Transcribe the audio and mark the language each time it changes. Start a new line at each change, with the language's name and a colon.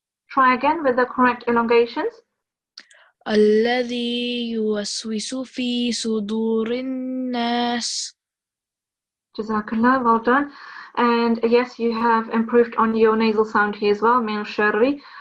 English: Try again with the correct elongations.
Arabic: الذي يوسوس في صدور الناس.
English: Jazakallah, well done. And yes, you have improved on your nasal sound here as well,
Arabic: min sharri.